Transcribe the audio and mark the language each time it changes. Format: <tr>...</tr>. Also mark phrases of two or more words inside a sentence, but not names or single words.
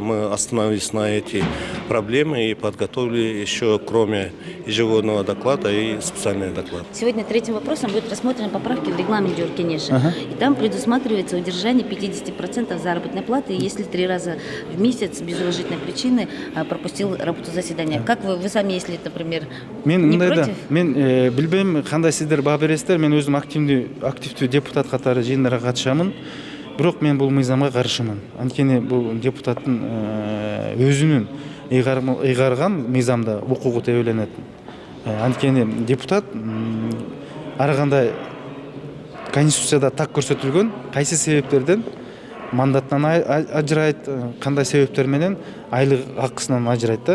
<ru>Мы остановились на эти проблемы и подготовили еще, кроме ежегодного доклада, и специальный доклад. Сегодня третьим вопросом будет рассмотрены поправки в регламент Джоркинеша. И там предусматривается удержание 50% заработной платы, если 3 раза в месяц без уважительной причины пропустил работу заседания. Как вы сами, если, например, не против?</ru> <ky>Мен билбейм, кандай сиздер баа бересиздер. Мен өзүм активдүү депутат катары жыйындарга катышамын. Бирок мен бул мыйзамга каршымын. Анткени бул депутаттын өзүнүн ыйгарган мыйзамда укугу тебеленет. Анткени депутат ар кандай конституцияда так көрсөтүлгөн кайсы себептерден мандаттан ажырайт, кандай себептер менен айлык акысынан ажырайт да.</ky>